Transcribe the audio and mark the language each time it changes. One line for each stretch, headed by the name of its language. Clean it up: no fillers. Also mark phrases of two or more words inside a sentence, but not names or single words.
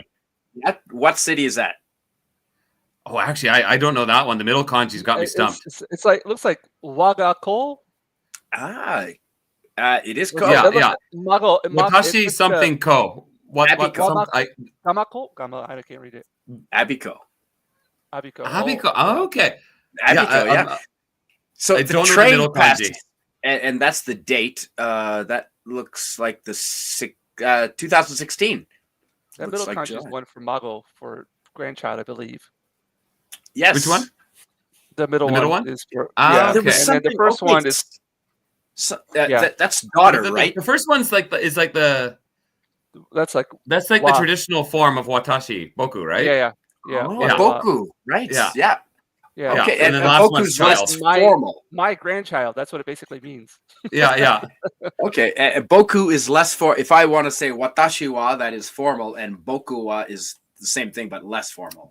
English: What city is that? Oh, actually, I don't know that one. The middle kanji's got me stumped. It's like looks like Wagako. It is ko. Yeah. Watashi something ko. What? Gamako? I can't read it. Abiko. Abiko. Oh, okay. Abiko. Yeah. So I the don't know the train middle kanji. passes, and that's the date. That looks like the 2016. That middle kanji is one for Mago for grandchild, I believe. Yes. Which one? The middle one is for okay. And then the first one is that's daughter, right? The first one's like the that's like the traditional form of watashi, boku, right? Yeah. Boku, right? Yeah. Okay, and then the last one's less formal. My grandchild. That's what it basically means. Yeah. Okay, boku is less for. If I want to say
Japanese: 私 は,
English: that is formal, and
Japanese: 僕 は
English: is the same thing but less formal.